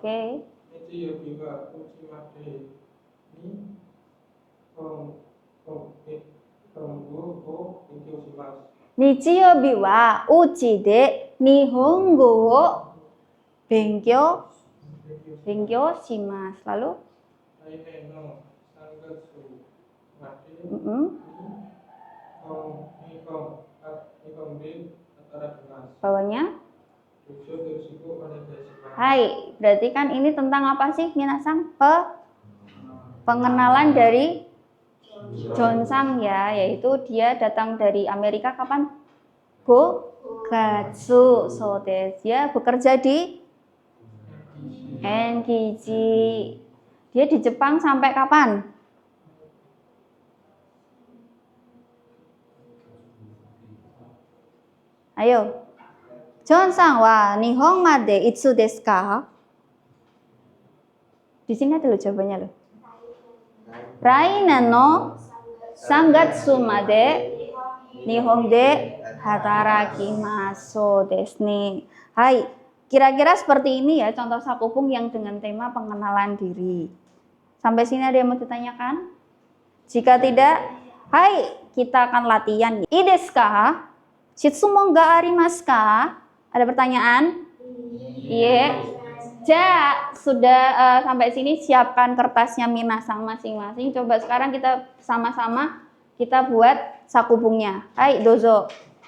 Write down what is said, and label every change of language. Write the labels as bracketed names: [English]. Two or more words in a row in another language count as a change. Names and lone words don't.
[Japanese] 日曜日はうちまでに本を勉強します。日曜日はうちで日本語を勉強します. [Indonesian] Lalu? Bawahnya? Hai, berarti kan ini tentang apa sih minasang? Pengenalan dari Jonsang ya, yaitu dia datang dari Amerika kapan? Gatsu. [Japanese] そうです. [Indonesian] Dia bekerja di NGG. Dia di Jepang sampai kapan? Ayo. [Japanese] ジョンさんは日本までいつですか? [Indonesian] Di sini ada loh jawabannya loh. [Japanese] 来年の3月まで日本で働きます。そうですね。 [Indonesian] Hai, kira-kira seperti ini ya contoh sakupung yang dengan tema pengenalan diri. Sampai sini ada yang mau ditanyakan? Jika tidak, hai, kita akan latihan. [Japanese] いいですか?質問がありますか? [Indonesian] Ada pertanyaan? Iya. Ja, sudah sampai sini siapkan kertasnya minasang masing-masing. Coba sekarang kita sama-sama kita buat sakubungnya. Hai, dozo.